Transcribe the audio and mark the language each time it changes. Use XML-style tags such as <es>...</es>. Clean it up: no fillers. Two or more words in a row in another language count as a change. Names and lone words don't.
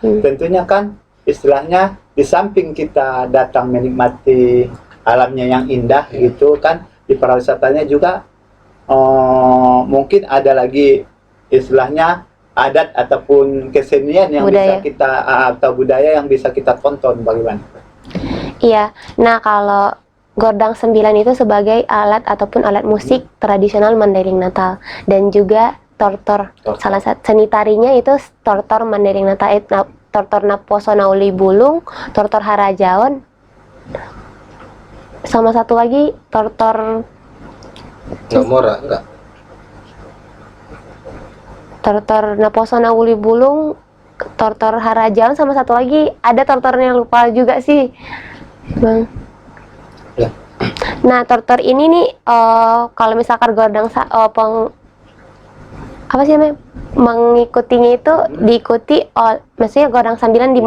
<id>Tentunya kan istilahnya di samping kita datang menikmati alamnya yang indah gitu kan, di pariwisatanya juga mungkin ada lagi istilahnya adat ataupun kesenian yang budaya. bisa kita atau budaya yang bisa kita tonton, bagaimana? Iya, nah kalau Godang Sembilan itu sebagai alat ataupun alat musik tradisional Mandailing Natal, dan juga tortor. Salah satu seni tarinya itu tortor Mandailing Natal, tortor Naposo Nauli Bulung, tortor Harajaon, sama satu lagi tortor Namora enggak? Tortor Naposona Uli Bulung, Tortor Harajaon, sama satu lagi ada tortornya lupa juga sih, Bang. Ya. Nah, tortor ini nih kalau misalkan godang apa sih namanya? Mengikutinya itu diikuti maksudnya godang sambilan di</id>